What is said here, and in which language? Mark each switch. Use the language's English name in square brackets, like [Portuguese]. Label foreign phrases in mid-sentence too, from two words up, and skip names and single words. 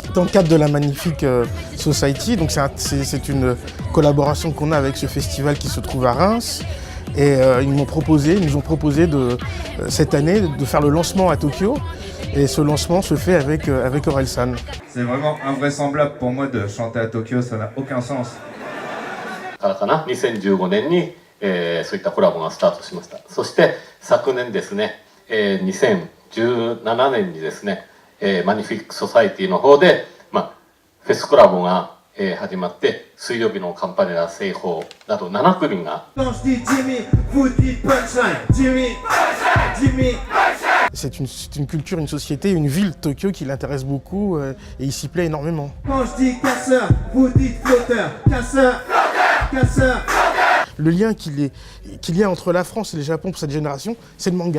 [French] cadre de la Magnifique Society. Donc c'est une collaboration qu'on a avec ce festival qui se trouve à Reims. Et ils nous ont proposé cette année de faire le lancement à Tokyo. Et ce lancement se fait avec Orelsan. C'est vraiment invraisemblable pour moi de chanter à Tokyo, ça n'a aucun sens. [Japanese] 2015 年に、そういったコラボがスタートしました。そして昨年ですね、2017年にですね、マニフィックソサイティの方で、フェスコラボが、始まって、水曜日のカンパネラ製法など7組が。 [French] C'est une culture, une société, une ville, Tokyo, qui l'intéresse beaucoup et il s'y plaît énormément. Quand je dis casseur, vous dites flotteur. Casseur, casseur. Le lien qu'il y a entre la France et le Japon pour cette génération, c'est le manga.